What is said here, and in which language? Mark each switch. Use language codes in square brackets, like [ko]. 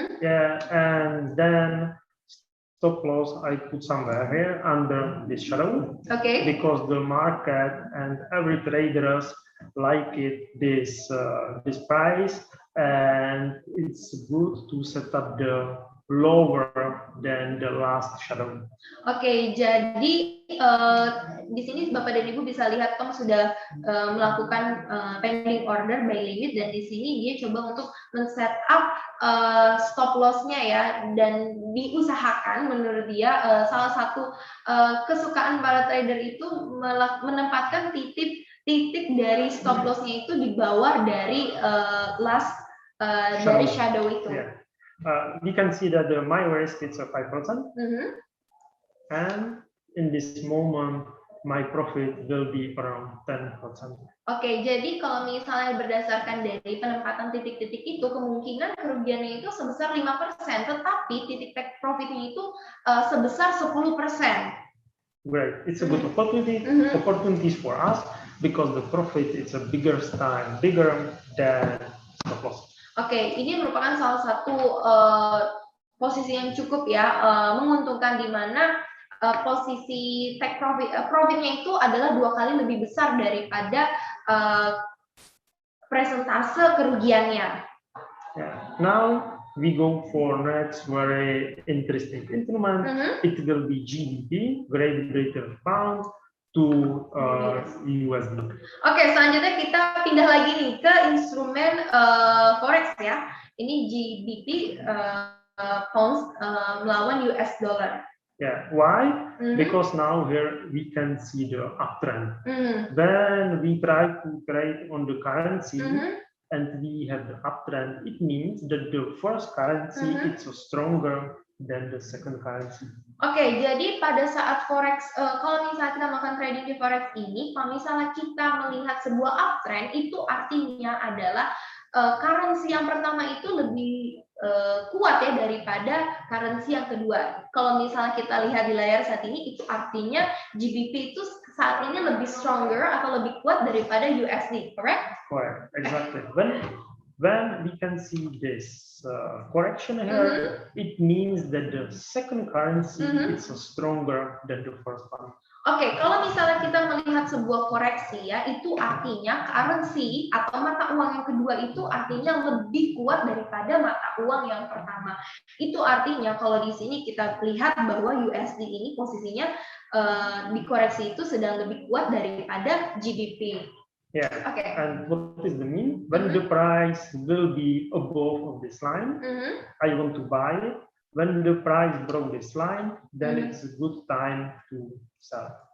[en] Yeah, and then stop loss I put somewhere here under this shadow. Okay. Because the market and every traders like it this price, and it's good to set up the lower than the last shadow. [id] Oke, jadi di sini Bapak dan Ibu bisa lihat Tom sudah melakukan [en] pending order by limit, [id] dan di sini dia coba untuk men-set up stop loss-nya ya, dan diusahakan menurut dia salah satu kesukaan para trader itu menempatkan titik dari stop loss-nya itu di bawah dari last dari shadow itu. [en] Yeah. We can see that my risk is 5%, and in this moment my profit will be around 10%. [id] Oke, jadi kalau misalnya berdasarkan dari penempatan titik-titik itu, kemungkinan kerugiannya itu sebesar 5%, tetapi titik take profitnya itu sebesar 10%. [en] Great, it's a good opportunities for us because the profit is a bigger than stop loss. [id] Oke, ini merupakan salah satu posisi yang cukup ya menguntungkan, di mana posisi take profitnya itu adalah 2 kali lebih besar daripada presentase kerugiannya. [en] Yeah. Now we go for next very interesting instrument. It will be GBP, Great Britain Pound to USD. Oke, [id] selanjutnya kita pindah lagi nih ke instrumen forex ya. Ini GBP pounds melawan US dollar. [en] Yeah, why? Because now here we can see the uptrend. When we try to trade on the currency and we have the uptrend, it means that the first currency is stronger than the second currency. [id] Oke, jadi pada saat forex, kalau misalnya kita melakukan trading di forex ini, kalau misalnya kita melihat sebuah uptrend, itu artinya adalah currency yang pertama itu lebih kuat ya daripada currency yang kedua. Kalau misalnya kita lihat di layar saat ini, itu artinya GBP itu saat ini lebih stronger atau lebih kuat daripada USD, correct? [en] Correct, exactly. When we can see this correction here, it means that the second currency is stronger than the first one. [id] Oke, kalau misalnya kita melihat sebuah koreksi ya, itu artinya currency atau mata uang yang kedua itu artinya lebih kuat daripada mata uang yang pertama. Itu artinya kalau di sini kita lihat bahwa USD ini posisinya di koreksi itu sedang lebih kuat daripada GBP. [en] Yeah. Okay. And what is the mean? When the price will be above of this line, I want to buy it. When the price broke this line, then it's a good time to sell.